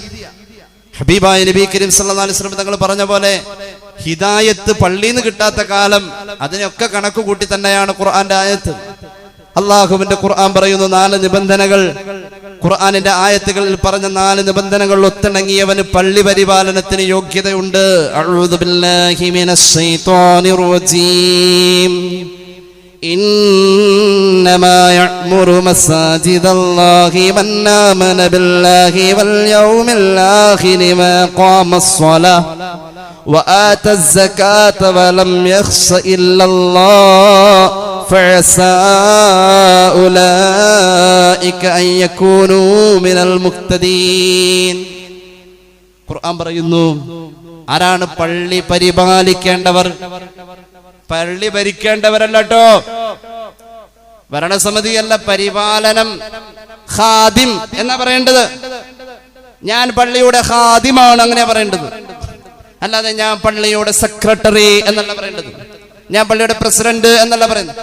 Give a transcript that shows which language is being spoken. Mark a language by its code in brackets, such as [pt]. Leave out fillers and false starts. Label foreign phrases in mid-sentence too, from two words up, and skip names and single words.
[ml] ഹബീബായ നബി കരീം [ar] صلى الله عليه وسلم [ml] തങ്ങൾ പറഞ്ഞ പോലെ ഹിദായത്ത് പള്ളിയിൽ നിന്ന് കിട്ടാത്ത കാലം അതിനൊക്കെ കണക്ക് കൂട്ടി തന്നെയാണ് ഖുർആന്റെ ആയത്ത്. അള്ളാഹുവിന്റെ ഖുർആൻ പറയുന്നു 4 നിബന്ധനകൾ. ഖുർആനിന്റെ ആയത്തുകളിൽ പറഞ്ഞ 4 നിബന്ധനകൾ ഒത്തിണങ്ങിയവന് പള്ളി പരിപാലനത്തിന് യോഗ്യതയുണ്ട്. [ar] أعوذ بالله من الشيطان الرجيم. إنما يعمر مساجد الله من آمن بالله واليوم الآخر وأقام الصلاة وآتى الزكاة ولم يخش إلا الله فعسى أولئك أن يكونوا من المهتدين. [ml] ഖുർആൻ പറയുന്നു, ആരാണ് പള്ളി പരിപാലിക്കേണ്ടവർ? പള്ളി ഭരിക്കേണ്ടവരല്ല കേട്ടോ, ഭരണസമിതിയല്ല, പരിപാലനം. ഖാദിം എന്നാ പറയേണ്ടത്. ഞാൻ പള്ളിയുടെ ഖാദിമാണ് അങ്ങനെ പറയേണ്ടത്, അല്ലാതെ ഞാൻ പള്ളിയുടെ സെക്രട്ടറി എന്നല്ല പറയേണ്ടത്, ഞാൻ പള്ളിയുടെ പ്രസിഡന്റ് എന്നല്ല പറയുന്നത്.